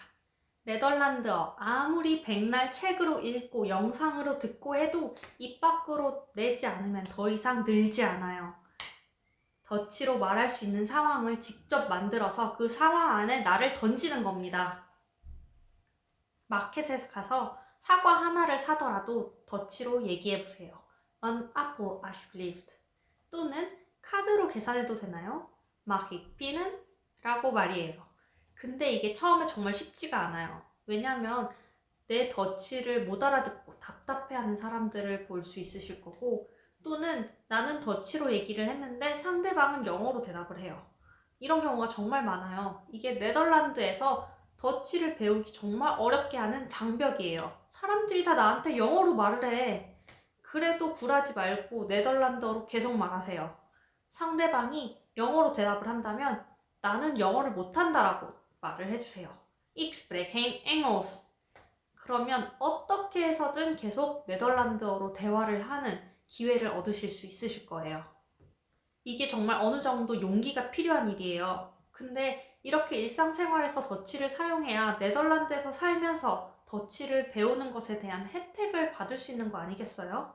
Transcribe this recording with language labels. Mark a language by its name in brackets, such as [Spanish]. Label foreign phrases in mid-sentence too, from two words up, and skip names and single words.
[Korean] 네덜란드어 아무리 백날 책으로 읽고 영상으로 듣고 해도 입 밖으로 내지 않으면 더 이상 늘지 않아요. 더치로 말할 수 있는 상황을 직접 만들어서 그 상황 안에 나를 던지는 겁니다. 마켓에 가서 사과 하나를 사더라도 더치로 얘기해보세요. [English] An apple [Dutch] alsjeblieft. [Korean] 또는 카드로 계산해도 되나요? [Dutch] Mag ik pinnen? [Korean] 라고 말이에요. 근데 이게 처음에 정말 쉽지가 않아요. 왜냐면 내 더치를 못 알아듣고 답답해하는 사람들을 볼 수 있으실 거고, 또는 나는 더치로 얘기를 했는데 상대방은 영어로 대답을 해요. 이런 경우가 정말 많아요. 이게 네덜란드에서 더치를 배우기 정말 어렵게 하는 장벽이에요. 사람들이 다 나한테 영어로 말을 해. 그래도 굴하지 말고 네덜란드어로 계속 말하세요. 상대방이 영어로 대답을 한다면 나는 영어를 못한다라고 말을 해주세요. [Dutch] Ik spreek geen Engels. [Korean] 그러면 어떻게 해서든 계속 네덜란드어로 대화를 하는 기회를 얻으실 수 있으실 거예요. 이게 정말 어느 정도 용기가 필요한 일이에요. 근데 이렇게 일상생활에서 더치를 사용해야 네덜란드에서 살면서 더치를 배우는 것에 대한 혜택을 받을 수 있는 거 아니겠어요?